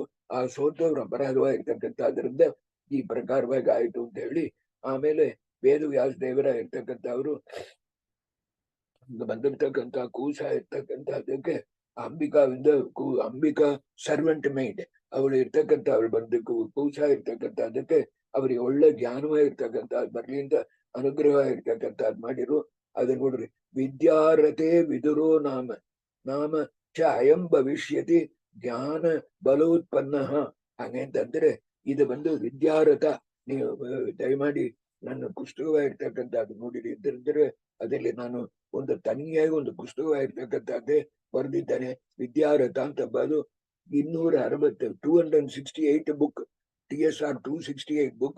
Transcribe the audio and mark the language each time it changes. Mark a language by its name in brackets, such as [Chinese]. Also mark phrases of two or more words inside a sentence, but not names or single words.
[Kannada] ಆ ಸೋತವ್ರ ಅಪರಾಧವಾಗಿರ್ತಕ್ಕಂಥದ್ರಿಂದ ಈ ಪ್ರಕಾರವಾಗಿ ಆಯ್ತು ಅಂತ ಹೇಳಿ, ಆಮೇಲೆ ವೇದವ್ಯಾಸ ದೇವರ ಇರ್ತಕ್ಕಂಥವ್ರು ಬಂದಿರ್ತಕ್ಕಂಥ ಕೂಸ ಇರ್ತಕ್ಕಂಥದ್ದಕ್ಕೆ ಅಂಬಿಕಾ [English] servant mind [Kannada] ಅವಳು ಇರ್ತಕ್ಕಂಥ ಅವಳು ಬಂದ ಕೂಸ ಇರ್ತಕ್ಕಂಥದ್ದಕ್ಕೆ ಅವ್ರಿಗೆ ಒಳ್ಳೆ ಜ್ಞಾನವಾಗಿರ್ತಕ್ಕಂಥದ್ದು ಬರ್ಲಿ ಅಂತ ಅನುಗ್ರಹವಾಗಿರ್ತಕ್ಕಂಥದ್ದು ಮಾಡಿರು. ಅದನ್ನ ನೋಡ್ರಿ, [Sanskrit] ವಿದ್ಯಾರಥೇ ವಿದುರೋ ನಾಮ ಚ ಅಯಂ ಭವಿಷ್ಯತಿ ಜ್ಞಾನ ಬಲೋತ್ಪನ್ನ. [Kannada] ಹಾಗಂತಂದ್ರೆ ಇದು ಬಂದು ವಿದ್ಯಾರಥ. ನೀವು ದಯಮಾಡಿ ನನ್ನ ಪುಸ್ತಕವಾಗಿರ್ತಕ್ಕಂಥದ್ದು ನೋಡಿರಿ ಇದ್ದರೆ ಅದರಲ್ಲಿ ನಾನು ಒಂದು ತನಿಯಾಗಿ ಒಂದು ಪುಸ್ತಕವಾಗಿರ್ತಕ್ಕಂಥದ್ದೇ ಬರೆದಿದ್ದೇನೆ. ವಿದ್ಯಾರಥ ಅಂತ ಬದು 268 ಬುಕ್, TSR 268 ಬುಕ್.